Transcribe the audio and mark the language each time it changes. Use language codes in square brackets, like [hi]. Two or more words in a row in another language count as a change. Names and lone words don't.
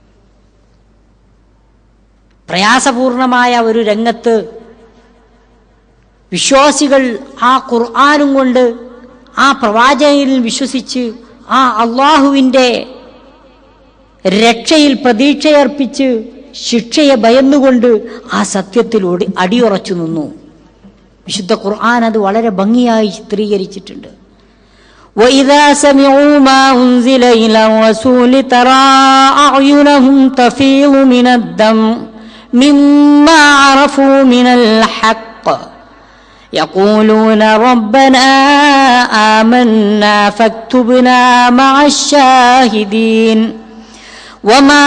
[ml] പ്രയാസപൂർണമായ ഒരു രംഗത്ത് വിശ്വാസികൾ ആ ഖുർആനും കൊണ്ട്, ആ പ്രവാചകനിൽ വിശ്വസിച്ച്, ആ അള്ളാഹുവിൻ്റെ രക്ഷയിൽ പ്രതീക്ഷയർപ്പിച്ച് ശിക്ഷയെ ഭയന്നുകൊണ്ട് ആ സത്യത്തിൽ അടിയുറച്ചു നിന്നു. വിശുദ്ധ ഖുർആൻ അത് വളരെ ഭംഗിയായി ചിത്രീകരിച്ചിട്ടുണ്ട്. [ar] وَإِذَا سَمِعُوا مَا أُنزِلَ إِلَى الرَّسُولِ تَرَى أَعْيُنَهُمْ تَفِيضُ مِنَ الدَّمْعِ مِمَّا عَرَفُوا مِنَ الْحَقِّ يَقُولُونَ رَبَّنَا آمَنَّا فَاكْتُبْنَا مَعَ الشَّاهِدِينَ وَمَا